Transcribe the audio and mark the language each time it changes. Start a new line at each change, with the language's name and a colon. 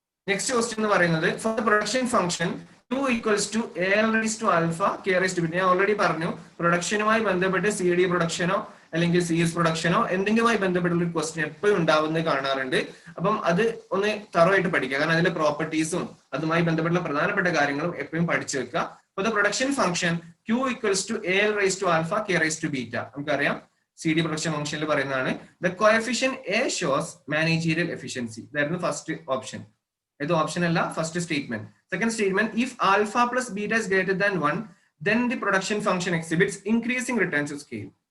English: next question
Malayalam: എന്ന് പറയുന്നത്
English: For the production function Q equals to AL⁻α K⁻β.
Malayalam: ഞാൻ already പറഞ്ഞു, പ്രൊഡക്ഷനുമായി ബന്ധപ്പെട്ട് സി ഡി പ്രൊഡക്ഷനോ അല്ലെങ്കിൽ സി എസ് പ്രൊഡക്ഷനോ എന്തെങ്കിലുമായി ബന്ധപ്പെട്ടുള്ള ഒരു ക്വസ്റ്റ്യൻ എപ്പോഴും ഉണ്ടാവുന്നത് കാണാറുണ്ട്. അപ്പം അത് ഒന്ന് തറവായിട്ട് പഠിക്കുക, കാരണം അതിന്റെ പ്രോപ്പർട്ടീസും അതുമായി ബന്ധപ്പെട്ടുള്ള പ്രധാനപ്പെട്ട കാര്യങ്ങളും എപ്പോഴും പഠിച്ചു വെക്കുക.
English: For the production function Q equals to AL⁻α K⁻β.
Malayalam: നമുക്കറിയാം സി ഡി പ്രൊഡക്ഷൻ ഫംഗ്ഷനിൽ പറയുന്നതാണ്.
English: The coefficient A shows managerial efficiency.
Malayalam: ഇതായിരുന്നു ഫസ്റ്റ് ഓപ്ഷൻ. ഇത് ഓപ്ഷൻ അല്ല, first statement.
English: Second statement, if alpha plus beta is greater than 1 then the production function exhibits increasing return to scale.